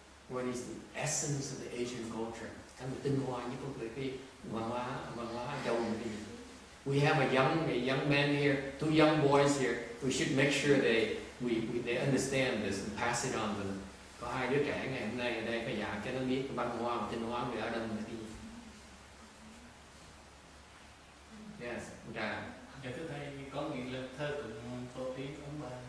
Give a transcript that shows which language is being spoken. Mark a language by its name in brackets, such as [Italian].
[English] What is the essence of the Asian culture? [Vietnamese] Cái mà tinh hoa nhất của cái văn hóa Á Châu là cái gì? [English] We have a young man here, 2 young boys here. We should make sure they understand this and pass it on to them. [Vietnamese] Có 2 đứa trẻ ngày hôm nay ở đây phải dạy cho nó biết cái văn hóa và tinh hoa người Á Đông là cái gì. [English] Yes, okay. [Vietnamese] Dạ thưa thầy, có nguyện là thơ tụng Tô Tí ông bà.